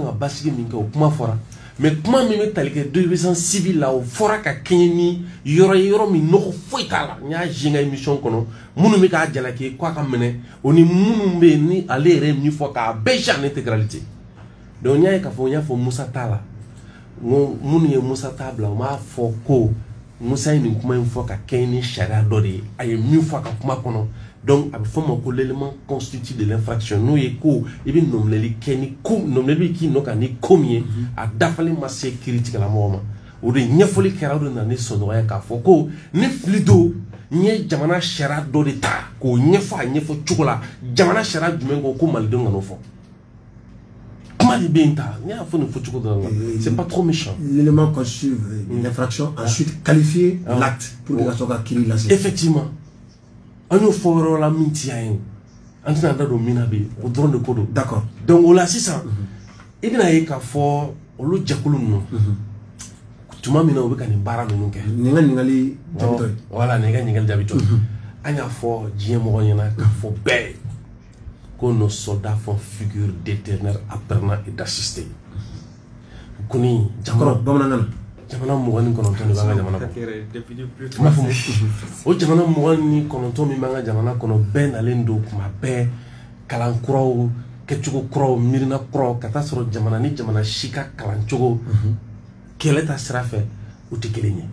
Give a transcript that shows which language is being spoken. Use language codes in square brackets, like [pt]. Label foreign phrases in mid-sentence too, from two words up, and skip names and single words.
[bm] ka basigi min kɛ o kuma fɔra mais kuma min bɛ tali kɛ [fr] désobéissance civile [bm] la o fɔra ka kɛɲɛ ni yɔrɔ ye yɔrɔ min nɔgɔ foyi t'a la n y'a zi n ka émission kɔnɔ minnu bɛ k'a jalaki k'a ka minɛ o ni minnu bɛ yen ni ale yɛrɛ ye min fɔ k'a bɛɛ zi [fr] en intégralité [bm] donc n y'a ye k'a fɔ n y'a fɔ Musa t'a la minnu ye Musa t'a bila u m'a fɔ ko Musa ye nin kuma in fɔ ka kɛɲɛ ni sariya dɔ de ye a ye min fɔ a ka kuma kɔnɔ donc a bɛ fɔ o ma ko [fr] l'élément constitue de l'infraction [bm] n'o ye ko i bɛ nɔminɛli kɛ ni ko nɔminɛli bɛ k'i nɔ kan ni ko min ye a dafalen ma se kiiritigɛlamɔgɔ ma o de ɲɛfɔli kɛra o de nana ni sɔnɔgɔya k'a fɔ ko ne fili don n ye jamana sariya dɔ de ta k'o ɲɛfɔ a ɲɛfɔ cogo la jamana sariya jumɛn ko malidenw kan'o fɔ kuma de bɛ yen ta n y'a fɔ nin fɔ cogo dɔ la [fr] c'est pas trop méchant. L'élément qu'on suive l'infraction ensuite qualifier l'acte pour que la soit [bm] kiiri lase. Effectivement an y'o fɔ yɔrɔ la min ti yan ye an tɛna da don min na bi o dɔrɔn de ko don. [fr] D'accord. [bm] Donc o la sisan i bɛna ye k'a fɔ olu jɛkulu ninnu tuma min na u bɛ ka nin baara ninnu kɛ. Nin ka ɲininkali jaabi tɔ ye. Voilà nin ka ɲininkali jaabi tɔ ye. An y'a fɔ diɲɛ mɔgɔ ɲɛna k'a fɔ bɛɛ ko [fr] nos soldats font figure d'éternels apprenants et d'assistés. [bm] Kuni jamana bamanankan na. Jamana 29 de b'an ka jamana kɔnɔ. O jamana 29 min b'an ka jamana kɔnɔ bɛɛ nalen don kuma bɛɛ kalan kuraw kɛcogo kuraw miirina kuraw ka taa sɔrɔ jamana ni jamana si ka kalan cogo kɛlɛ ta sira fɛ u tɛ kelen ye.